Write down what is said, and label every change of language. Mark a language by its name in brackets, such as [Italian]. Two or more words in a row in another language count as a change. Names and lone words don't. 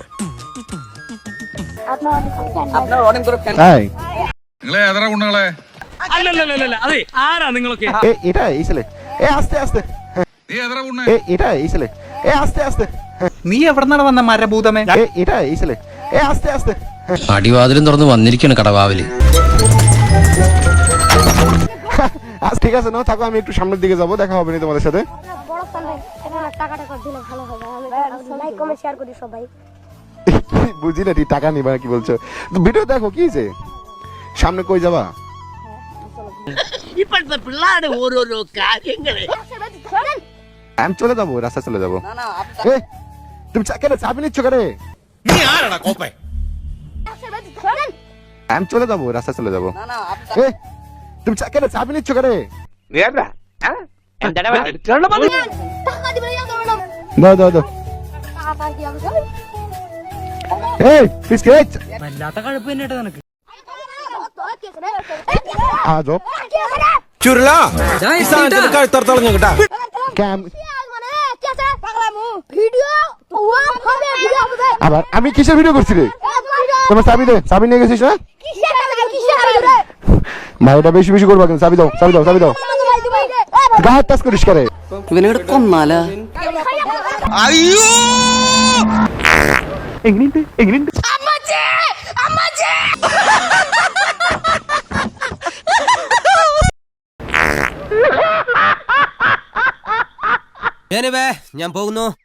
[Malayalam] അല്ലല്ല അതെ ആരാ നിങ്ങളൊക്കെ നീ എവിടെന്നാണ് വന്ന മരഭൂതമേ? അടിവാതിലും തുറന്ന് വന്നിരിക്കണം കടവാവില്. [Bangla] ঠিক আছে, নাও থাকো, আমি একটু সামনের দিকে যাবো, দেখা হবে না তোমাদের সাথে। বুঝি না, টাকা নিবা কি বলছো? ভিডিও দেখো, কি হয়েছে? সামনে কই যাবা? [Malayalam] ഇപ്പോഴത്തെ പിള്ളേരുടെ ഓരോരോ കാര്യങ്ങള് [Bangla] আমি চলে যাবো, রাস্তা চলে যাবো। তুমি কেন চাবি নিচ্ছ কেন? আমি চলে যাবো, রাস্তা চলে যাবো। তুমি কেন চাবি নিচ্ছ কেন? দাও দাও দাও। [Malayalam] വല്ലാത്ത കഴപ്പ് തന്നെ നിനക്ക്. [Bangla] আবার আমি কিসের ভিডিও করছি রে? তোমার চাবি দে, চাবি নিয়ে গেছিস না? ভাই এটা বেশি বেশি করবা, চাবি দাও, চাবি দাও, চাবি দাও। গায়ে টাচ করিস করে [Malayalam] ഇവനോട് കൊന്നാലാ? അയ്യോ എങ്ങനെയുണ്ട് എങ്ങനെയുണ്ട്? ഞാൻ പോകുന്നു.